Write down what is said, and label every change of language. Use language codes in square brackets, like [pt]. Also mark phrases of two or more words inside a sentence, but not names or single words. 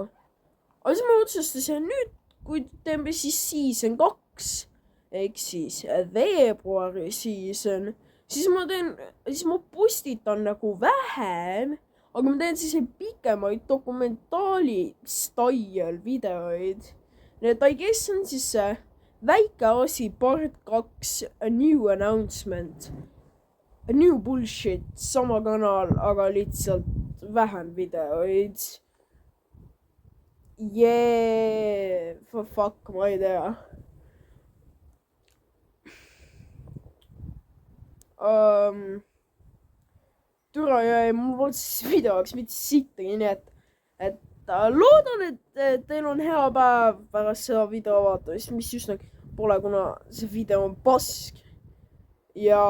[et] Aga siis ma otsustasin nüüd, kui teeme siis season 2, ehk siis veebruari season, siis ma postitan nagu vähem. Aga ma teen siis pikemaid dokumentaali style videoid. Need [en] I guess [et] on siis väike asi part 2, [en] a new announcement. A new bullshit, [et] sama kanal, aga lihtsalt vähem videoid. Fuck, ma ei tea. Türa jäi, mul polnud siis videoks mitte sittagi, nii et loodan, et teil on hea päev pärast seda video vaatamist, mis just nagu pole, kuna see video on pask.